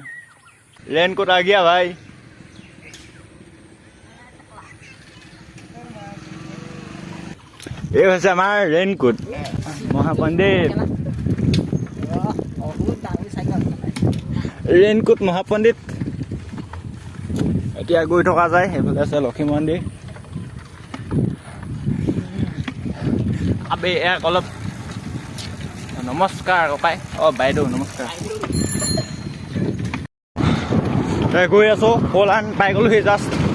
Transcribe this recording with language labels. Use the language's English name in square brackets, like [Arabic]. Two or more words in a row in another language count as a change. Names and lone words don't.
[Hindi] रेनकोट आ गया भाई। ये वैसे हमारा रेनकोट महापंडित, रेनकोट महापंडित। [Assamese] এতিয়া গৈ থকা যায়, সেইফালে আছে লক্ষী মন্দিৰ। আবে এক অলপ নমস্কাৰ ককাই, বাইদেউ নমস্কাৰ। গৈ আছোঁ, পলান পাই গ'লোহি জাষ্ট।